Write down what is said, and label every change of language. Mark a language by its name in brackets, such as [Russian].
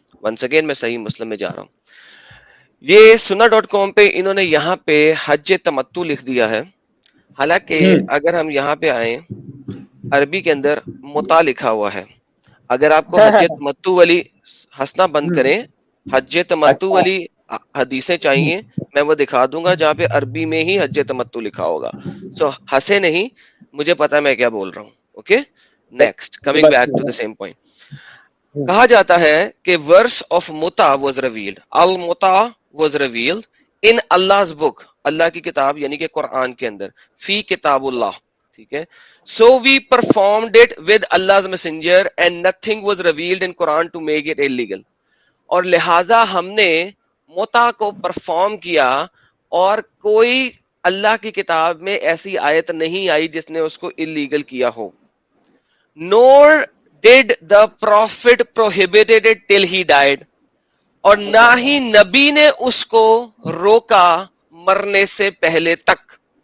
[English] once again [Urdu] میں صحیح مسلم میں جا رہا ہوں. یہ sunnah.com پہ انہوں نے یہاں پہ حج تمتع لکھ دیا ہے, حالانکہ اگر ہم یہاں پہ آئیں, عربی کے اندر متع لکھا ہوا ہے. اگر آپ کو حج تمتع والی, ہنسنا بند کریں, حج تمتع والی حدیثیں چاہیے, میں وہ دکھا دوں گا جہاں پہ عربی میں ہی حج تمتع لکھا ہوگا. سو ہنسے نہیں, مجھے پتا میں کیا بول رہا ہوں. [English] Okay, next, coming back to the same point. [Urdu] کہا جاتا ہے کہ [English] verse of متع was revealed, [Urdu] المتع [English] was revealed in Allah's book, [Urdu] اللہ کی کتاب یعنی کہ قرآن کے اندر, [Arabic] فی کتاب اللہ, [Urdu] ٹھیک ہے. [English] So we performed it with Allah's messenger and nothing was revealed in Quran to make it illegal. [Urdu] اور لہٰذا ہم نے متع کو پرفارم کیا, اور کوئی اللہ کی کتاب میں ایسی آیت نہیں آئی جس نے اس کو اللیگل کیا ہو. [English] Nor did the prophet prohibited it till he died, [Urdu] اور نہ ہی نبی نے اس کو روکا مرنے سے پہلے تک.